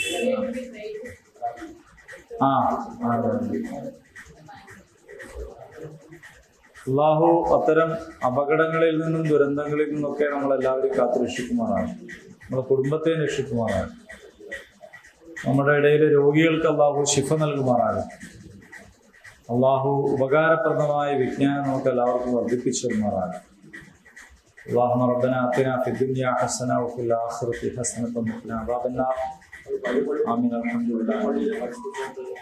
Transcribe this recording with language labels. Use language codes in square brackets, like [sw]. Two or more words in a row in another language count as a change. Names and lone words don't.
[ml] അള്ളാഹു അത്തരം അപകടങ്ങളിൽ നിന്നും ദുരന്തങ്ങളിൽ നിന്നൊക്കെ നമ്മളെല്ലാവരും കാത്തുരക്ഷിക്കുമാറാണ്. നമ്മുടെ കുടുംബത്തെ രക്ഷിക്കുമാറാണ്. നമ്മുടെ ഇടയിലെ രോഗികൾക്ക് അള്ളാഹു ശിഫ നൽകുമാറാകും. അള്ളാഹു ഉപകാരപ്രദമായ വിജ്ഞാനം നമുക്ക് എല്ലാവർക്കും വർദ്ധിപ്പിച്ചു തരുമാറാകും. [ar] اللهم ربنا آتنا في الدنيا حسنة وفي الآخرة حسنة وقنا عذاب النار. آمين. الحمد لله.